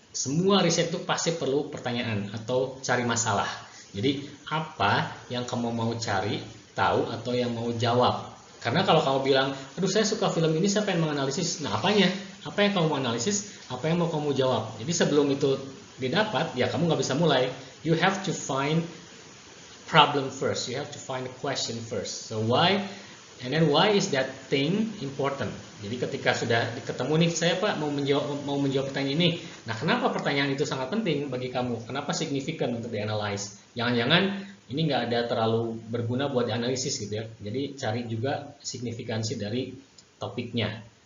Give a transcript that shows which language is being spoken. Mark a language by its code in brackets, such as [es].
[id] Semua riset itu pasti perlu pertanyaan atau cari masalah. Jadi apa yang kamu mau cari tahu atau yang mau jawab? Karena kalau kamu bilang, aduh saya suka film ini, saya pengen menganalisis. Nah apanya? Apa yang kamu mau analisis? Apa yang mau kamu jawab? Jadi sebelum itu didapat, ya kamu nggak bisa mulai. [en] You have to find problem first. You have to find a question first. So why? And then why is that thing important? [id] Jadi ketika sudah ketemu nih, saya Pak mau menjawab pertanyaan ini. Nah, kenapa pertanyaan itu sangat penting bagi kamu? Kenapa signifikan untuk dianalisis? Jangan-jangan ini nggak ada terlalu berguna buat dianalisis gitu ya. Jadi cari juga signifikansi dari topiknya.